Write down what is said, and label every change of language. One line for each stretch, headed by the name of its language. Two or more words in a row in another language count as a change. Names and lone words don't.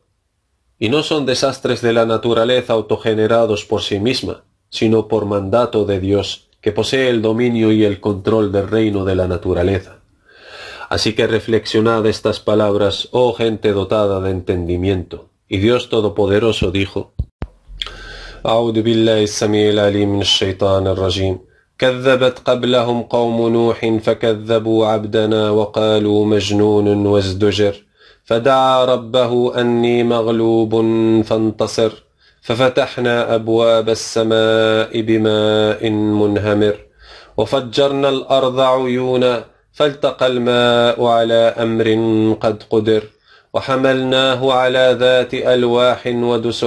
Spanish: Y no son desastres de la naturaleza autogenerados por sí misma, sino por mandato de Dios, que posee el dominio y el control del reino de la naturaleza. Así que reflexionad estas palabras, oh gente dotada de entendimiento. Y Dios Todopoderoso dijo:
Arabic: أعوذ بالله السميع العليم من الشيطان الرجيم كذبت قبلهم قوم نوح فكذبوا عبدنا وقالوا مجنون وازدجر فدعا ربه أني مغلوب فانتصر ففتحنا أبواب السماء بماء منهمر وفجرنا الأرض عيونا فالتقى الماء على أمر قد قدر وحملناه على ذات ألواح ودسر